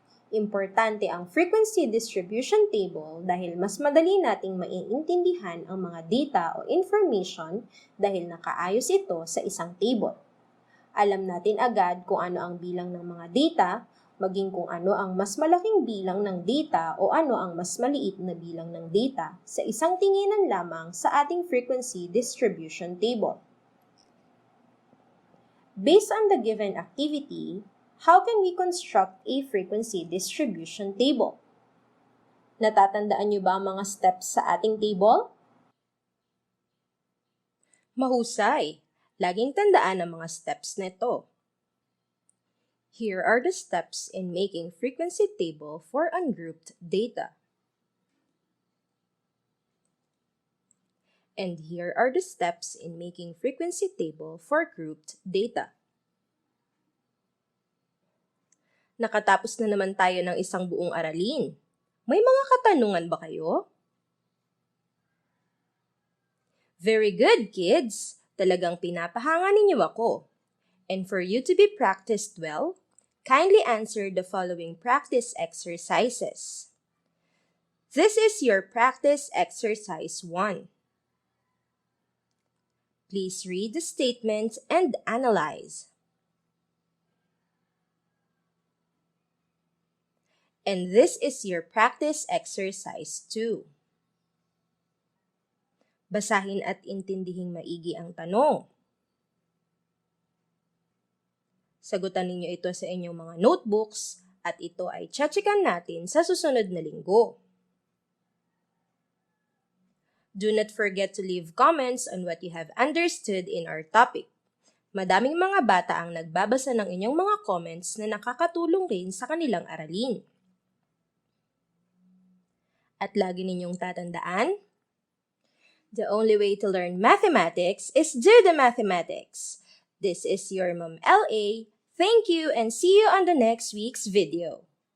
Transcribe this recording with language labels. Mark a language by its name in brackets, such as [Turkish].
[Filipino] Importante ang frequency distribution table dahil mas madali nating maiintindihan ang mga data o information dahil nakaayos ito sa isang table. Alam natin agad kung ano ang bilang ng mga data, maging kung ano ang mas malaking bilang ng data o ano ang mas maliit na bilang ng data sa isang tinginan lamang sa ating frequency distribution table. [English] Based on the given activity, how can we construct a frequency distribution table? [Filipino] Natatandaan niyo ba ang mga steps sa ating table? Mahusay! Laging tandaan ang mga steps nito. [English] Here are the steps in making frequency table for ungrouped data. And here are the steps in making frequency table for grouped data. [Filipino] Nakatapos na naman tayo ng isang buong aralin. May mga katanungan ba kayo? [English] Very good, kids! [Filipino] Talagang pinapahanga ninyo ako. [English] And for you to be practiced well, kindly answer the following practice exercises. This is your practice exercise 1. Please read the statement and analyze. And this is your practice exercise 2. [Filipino] Basahin at intindihing maigi ang tanong. Sagutan ninyo ito sa inyong mga notebooks at ito ay tsatsikan natin sa susunod na linggo. [English] Do not forget to leave comments on what you have understood in our topic. [Filipino] Madaming mga bata ang nagbabasa ng inyong mga comments na nakakatulong rin sa kanilang aralin. At lagi ninyong tatandaan, [English] the only way to learn mathematics is do the mathematics. This is your Mom LA. Thank you and see you on the next week's video.